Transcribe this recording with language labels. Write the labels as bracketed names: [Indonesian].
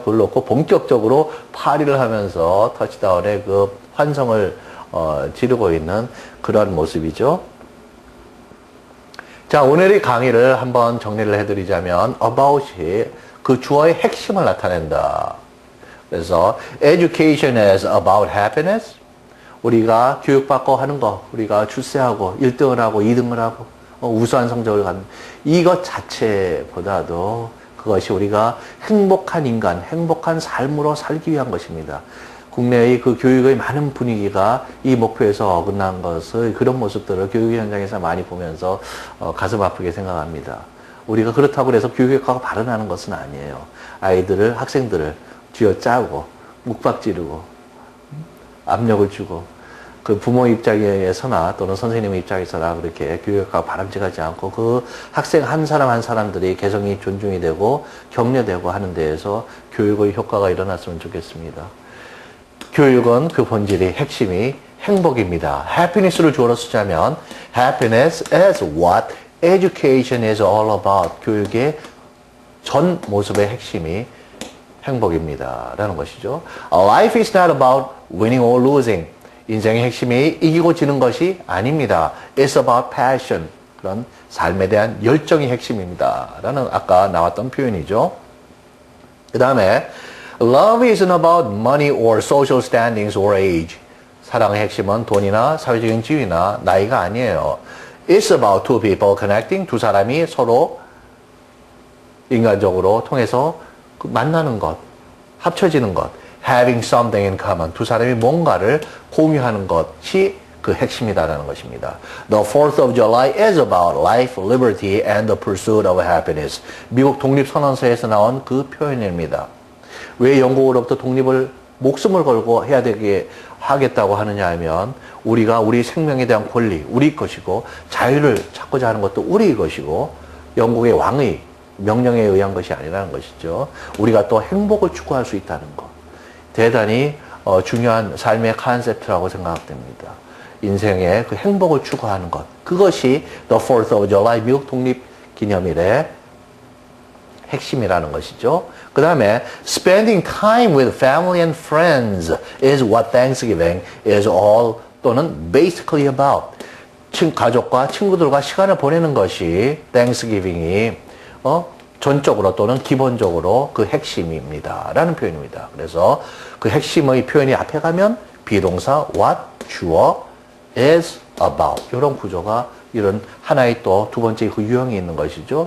[Korean] 그걸 놓고 본격적으로 파리를 하면서 터치다운의 그 환성을 지르고 있는 그런 모습이죠. 자, 오늘의 강의를 한번 정리를 해드리자면 about이 그 주어의 핵심을 나타낸다. 그래서 [English] education is about happiness. [Korean] 우리가 교육받고 하는 거, 우리가 출세하고 1등을 하고 2등을 하고 우수한 성적을 갖는 이것 자체보다도 그것이 우리가 행복한 인간, 행복한 삶으로 살기 위한 것입니다. 국내의 그 교육의 많은 분위기가 이 목표에서 어긋난 것을 그런 모습들을 교육 현장에서 많이 보면서 가슴 아프게 생각합니다. 우리가 그렇다고 해서 교육학과가 발언하는 것은 아니에요. 아이들을, 학생들을 쥐어짜고 묵박지르고 압력을 주고 그 부모 입장에서나 또는 선생님의 입장에서나 그렇게 교육학과가 바람직하지 않고 그 학생 한 사람 한 사람들이 개성이 존중이 되고 격려되고 하는 데에서 교육의 효과가 일어났으면 좋겠습니다. 교육은 그 본질이 핵심이 행복입니다. happiness를 주어로 쓰자면 [English] happiness is what education is all about. [Korean] 교육의 전 모습의 핵심이 행복입니다. 라는 것이죠. [English] Life is not about winning or losing. [Korean] 인생의 핵심이 이기고 지는 것이 아닙니다. [English] It's about passion. [Korean] 그런 삶에 대한 열정이 핵심입니다. 라는 아까 나왔던 표현이죠. 그 다음에 [English] Love isn't about money or social standings or age. [Korean] 사랑의 핵심은 돈이나 사회적인 지위나 나이가 아니에요. [English] It's about two people connecting. [Korean] 두 사람이 서로 인간적으로 통해서 만나는 것, 합쳐지는 것. [English] Having something in common. [Korean] 두 사람이 뭔가를 공유하는 것이 그 핵심이다라는 것입니다. [English] The 4th of July is about life, liberty, and the pursuit of happiness. [Korean] 미국 독립선언서에서 나온 그 표현입니다. 왜 영국으로부터 독립을 목숨을 걸고 해야 되게 하겠다고 하느냐 하면 우리가 우리 생명에 대한 권리, 우리 것이고 자유를 찾고자 하는 것도 우리 것이고 영국의 왕의 명령에 의한 것이 아니라는 것이죠. 우리가 또 행복을 추구할 수 있다는 것. 대단히 중요한 삶의 컨셉트라고 생각됩니다. 인생의 그 행복을 추구하는 것. 그것이 The 4th of July 미국 독립기념일의 핵심이라는 것이죠. 그 다음에 [English] spending time with family and friends is what Thanksgiving is all [Korean] 또는 [English] basically about. [Korean] 가족과 친구들과 시간을 보내는 것이 Thanksgiving이 전적으로 또는 기본적으로 그 핵심입니다. 라는 표현입니다. 그래서 그 핵심의 표현이 앞에 가면 비동사 what, 주어, is about 이런 구조가 이런 하나의 또 두 번째 그 유형이 있는 것이죠.